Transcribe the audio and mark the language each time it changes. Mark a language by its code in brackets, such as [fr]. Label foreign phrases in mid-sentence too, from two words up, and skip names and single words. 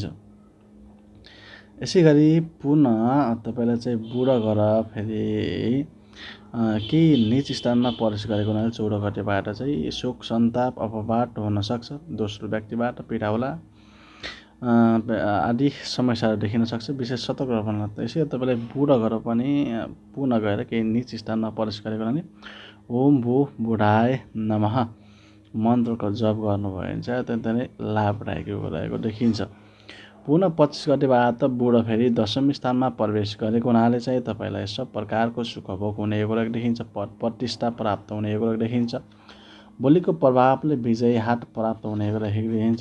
[ne] यसै गरी पुनः तपाईँलाई चाहिँ बुध ग्रह फेरि केही नीच स्थानमा प्रवेश गरेको हुनाले 14 गतेबाट चाहिँ शोक सन्ताप अपवाद हुन सक्छ। दोस्रो व्यक्तिबाट पीडा होला आदि समस्याहरू देखिन सक्छ। विशेष सतर्क रहनु। यसै तपाईँलाई बुध ग्रह पनि पुनः गएर केही नीच स्थानमा प्रवेश गरेको हुनाले [sa] ओम भू बुढाय नमः [ne] मन्त्रको जप गर्नुभयो भने चाहिँ अत्यन्तै नै लाभदायक रहेको देखिन्छ। पुनः 25 गतेबाट बुध फेरि दशमी स्थानमा प्रवेश गरेको हुनाले चाहिँ तपाईँलाई सब प्रकारको सुख भोग हुने योग रहेको देखिन्छ। पद प्रतिष्ठा प्राप्त हुने योग रहेको देखिन्छ। बोलीको प्रभावले विजय हात प्राप्त हुने योग रहेको देखिन्छ।